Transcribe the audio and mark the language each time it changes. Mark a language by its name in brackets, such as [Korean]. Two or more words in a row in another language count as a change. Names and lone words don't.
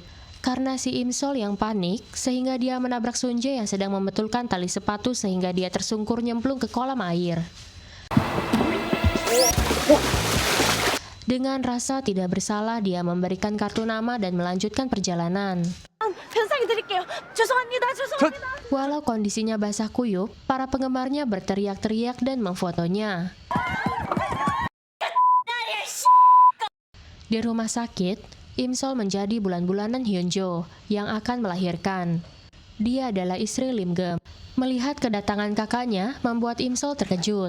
[Indonesian] Karena si Imsol yang panik, sehingga dia menabrak Sunjae yang sedang membetulkan tali sepatu sehingga dia tersungkur nyemplung ke kolam air. Dengan rasa tidak bersalah, dia memberikan kartu nama dan melanjutkan perjalanan. [Korean] 변상이 드릴게요. 죄송합니다. [Indonesian] Walau kondisinya basah kuyup, para penggemarnya berteriak-teriak dan memfotonya. Di rumah sakit, Imsol menjadi bulan-bulanan Hyunjo yang akan melahirkan. Dia adalah istri Lim Geum. Melihat kedatangan kakaknya membuat Imsol terkejut.